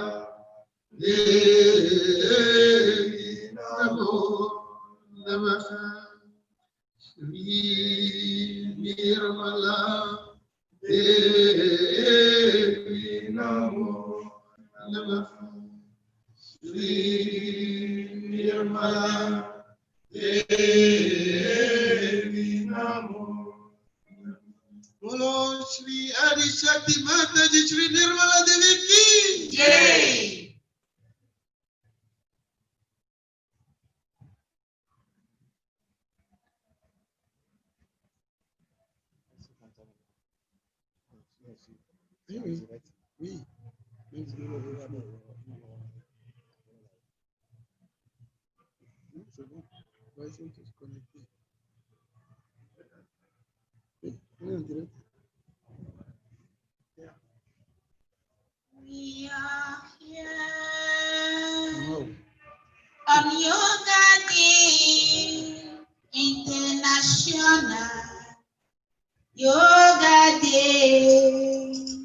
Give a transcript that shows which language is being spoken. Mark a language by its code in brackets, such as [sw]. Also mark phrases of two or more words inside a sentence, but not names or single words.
[sa] देवी नमो नमः श्री निर्मला देवी नमो नमः श्री निर्मला देवी नमो. [hi] बोलो श्री आदि शक्ति माताजी श्री निर्मला देवी की Jai. [fr] Oui. C'est bon. On va essayer de se connecter. Oui, on est en direct. [en] We are here Wow. on Yoga Day International. Yoga Day.